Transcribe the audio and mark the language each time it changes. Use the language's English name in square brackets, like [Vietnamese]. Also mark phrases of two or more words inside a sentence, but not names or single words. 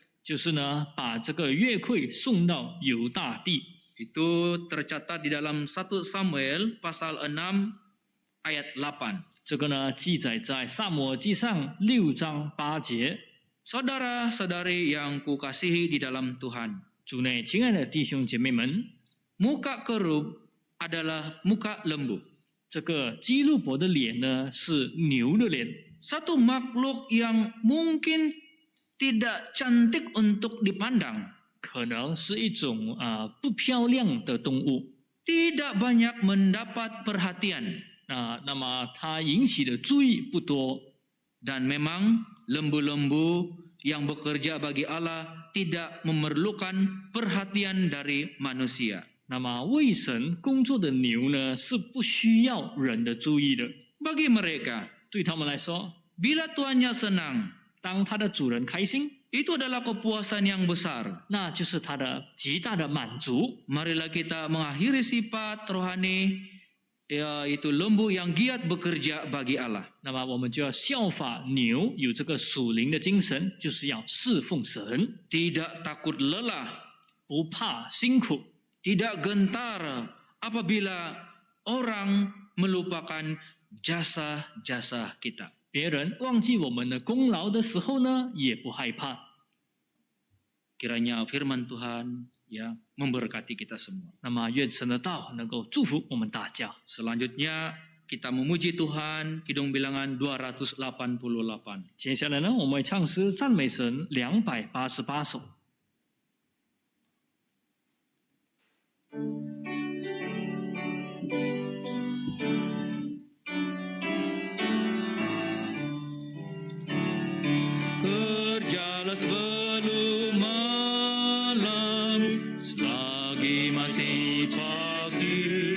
[Chinese] 就是呢，把这个月桂送到犹大地。 [Indonesian] Itu tercatat di dalam 1 Samuel pasal 6 ayat 8. [Chinese] 这个呢，记载在撒母耳记上6章8节。 [Indonesian] Saudara-saudari yang kukasihi di dalam Tuhan, [Chinese] 主内亲爱的弟兄姐妹们， [Indonesian] muka kerup adalah muka lembu. [Chinese] 这个基路伯的脸呢是牛的脸， [Indonesian] Satu makhluk yang mungkin tidak cantik untuk dipandang, [Chinese] 可能是一种不漂亮的动物 [Indonesian] tidak banyak mendapat perhatian. [Chinese] 那么它引起的注意不多。 [Indonesian] Dan memang lembu-lembu yang bekerja bagi Allah tidak memerlukan perhatian dari manusia. [Chinese] 那么为神工作的牛呢是不需要人的注意的， [Indonesian] Bagi mereka, [Chinese] 对他们来说， [Indonesian] bila tuannya senang, [Chinese] 当它的主人开心， [Indonesian] itu adalah kepuasan yang besar. [Chinese] 那就是它的极大的满足。 [Indonesian] Marilah kita mengakhiri sifat rohani, yaitu lembu yang giat bekerja bagi Allah. [Chinese] 那么我们就要效法牛，有这个属灵的精神，就是要侍奉神， [Indonesian] Tidak takut lelah, [Chinese] 不怕辛苦， [Indonesian] tidak gentar apabila orang melupakan jasa-jasa kita. [Chinese] 别人忘记我们的功劳的时候呢，也不害怕。 [Indonesian] Kiranya firman Tuhan ya memberkati kita semua. [Chinese] 那么愿神的道能够祝福我们大家。 [Indonesian] Selanjutnya kita memuji Tuhan, Kidung Bilangan 288. [Chinese] 接下来呢，我们会唱诗赞美神288首。 [Indonesian] Kerjalah sebelum malam, selagi masih pagi.